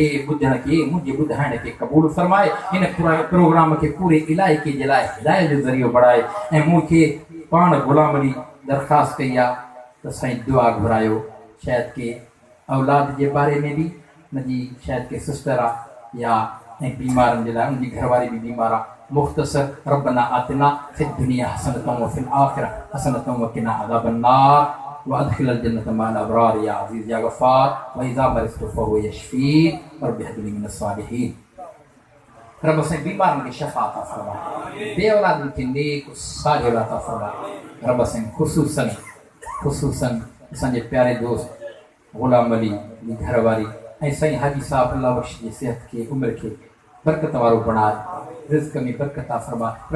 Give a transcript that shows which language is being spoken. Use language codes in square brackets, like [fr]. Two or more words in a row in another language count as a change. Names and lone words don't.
[sd] ॿुधण खे मुंहिंजे ॿुधाइण खे क़बूल फरमाए हिन प्रोग्राम खे पूरे इलाइक़े जे लाइ हिदायत जो ज़रियो बणाए ऐं मूंखे पाण ग़ुलाम अली दरख़्वास्त कई आहे त साईं दुआ घुरायो शायदि के औलाद जे बारे में बि मुंहिंजी शायदि के सिस्टर आहे या ऐं बीमारनि जे लाइ उनजी घरवारी बि बीमार आहे मुख़्तसर [ar] ربنا آتنا في الدنيا حسنة وفي الآخرة حسنة وقنا عذاب النار وأدخلنا الجنة مع الأبرار يا عزيز يا غفار وإذا مرضت فهو يشفين رب هب لي من الصالحين. [sd] रब साईं बीमारनि खे शफ़ा अता फ़रमाए बे औलादनि खे नेक सालिह औलाद अता फ़रमाए रब साईं ख़ुसूसन असांजे प्यारे दोस्त ग़ुलाम अली जी घरवारी ऐं साईं हाजी साहब अल्लाह बख़्श जी सिहत खे उमिरि खे बरकत वारो बणाए रिज़्क़ में बरकत अता फ़रमाए